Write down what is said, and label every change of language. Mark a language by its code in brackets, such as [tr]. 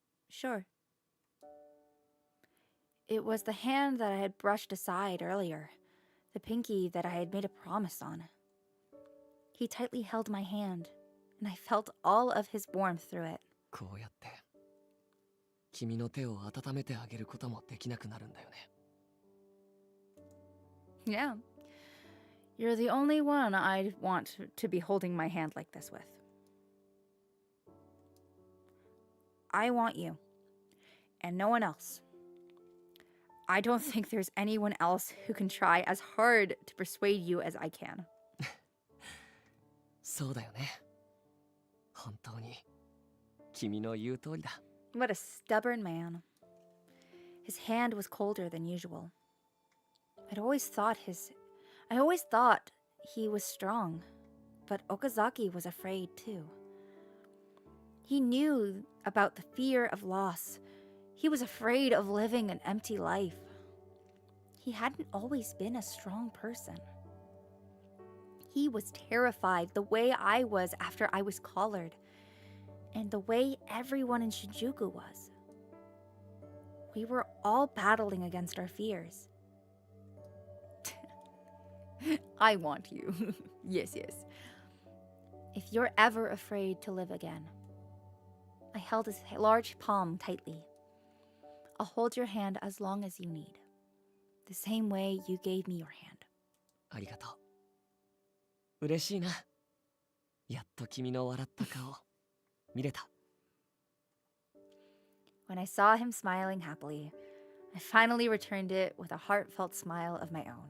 [en] Sure. It was the hand that I had brushed aside earlier, the pinky that I had made a promise on. He tightly held my hand, and I felt all of his warmth through it. [ja] こうやって君の手を温めてあげることもできなくなるんだよね。 [en] Yeah. You're the only one I'd want to be holding my hand like this with. I want you, and no one else. I don't think there's anyone else who can try as hard to persuade you as I can. [ja] そうだよね。本当に君の言う通りだ。 [en] What a stubborn man. His hand was colder than usual. I always thought he was strong, but Okazaki was afraid too. He knew about the fear of loss. He was afraid of living an empty life. He hadn't always been a strong person. He was terrified the way I was after I was collared, and the way everyone in Shinjuku was. We were all battling against our fears. I want you. Yes, yes. if you're ever afraid to live again. I held his large palm tightly. I'll hold your hand as long as you need. The same way you gave me your hand. [ja] ありがとう。嬉しいな。やっと君の笑った顔見れた。 [en] When I saw him smiling happily, I finally returned it with a heartfelt smile of my own.